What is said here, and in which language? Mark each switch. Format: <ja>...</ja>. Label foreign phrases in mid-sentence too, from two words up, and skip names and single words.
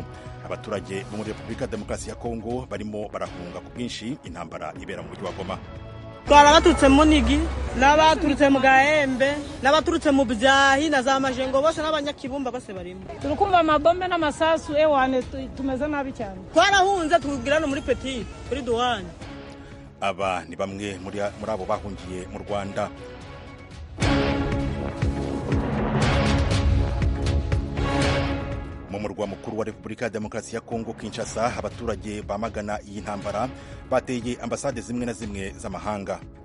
<rw>Abaturage bo muri Republika Demokarasi ya Kongo barimo barahunga ku bwinshi intambara ibera mu mujyi wa Goma. Twarabaturutse mu Nigi, n'abaturutse mu Gahembe, n'abaturutse mu Byahi na za Majengo bose n'abanyakibumba bose barimo. Turukumva amabombe n'amasasu ewane tumeze nabi cyane. Twarahunze tugirana muri Petit, kuri Douane. Aba ni bamwe muri abo bahungiye mu Rwanda. Mu murwa mukuru wa Republika ya Demokarasi ya Kongo Kinshasa, abaturage bamagana iyi ntambara bateye ambasade zimwe na zimwe z'amahanga.</rw>